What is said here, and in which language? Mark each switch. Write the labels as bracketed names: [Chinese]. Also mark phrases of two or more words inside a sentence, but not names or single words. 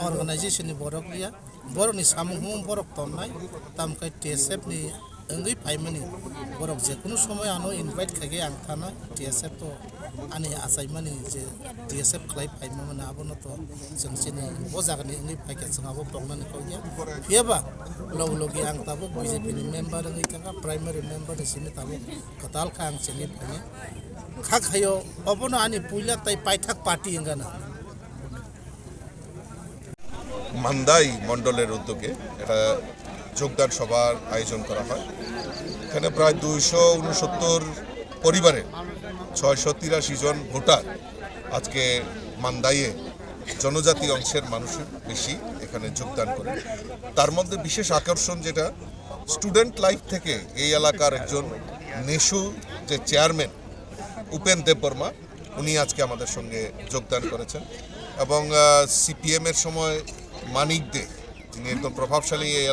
[Kok Borok] अर्गानाइजेशन नि बरक लिया बरनि सामुहु बरक तन्नाय तामखाय टीएसएफ नि ओंगै फाइमानि बरक जेकुनु समय आनो इनभाइट खागे आं थाना टीएसएफ तो आनि आसाइमानि जे टीएसएफ खलाय फाइमामोन आबोनो तो जों सिनि बो जागनि ओंगै फाइके जों आबो तंनानै खौया फियाबा लग लगे आं ताबो बीजेपी नि मेम्बार ओंगै थांगा [English] primary member [Kok Borok] नि सिनि ताबो कताल खा आं सिनि फाइने खाखायो अबनो आनि पुइला ताई पाइथाक पार्टी एंगाना [Bangla] মান্দাই মণ্ডলের উদ্যোগে এটা যোগদান সভার আয়োজন করা হয় এখানে প্রায় 269 পরিবারের 683 জন ভোটার আজকে মান্দাইয়ে জনজাতি অংশের মানুষের বেশি এখানে যোগদান করে তার মধ্যে বিশেষ আকর্ষণ যেটা [English] student life [Bangla] থেকে এই এলাকার একজন নেশু যে চেয়ারম্যান উপেন দেববর্মা উনি আজকে আমাদের সঙ্গে যোগদান করেছেন এবং সিপিএম এর সময় মানিক দে যিনি একদম প্রভাবশালী এই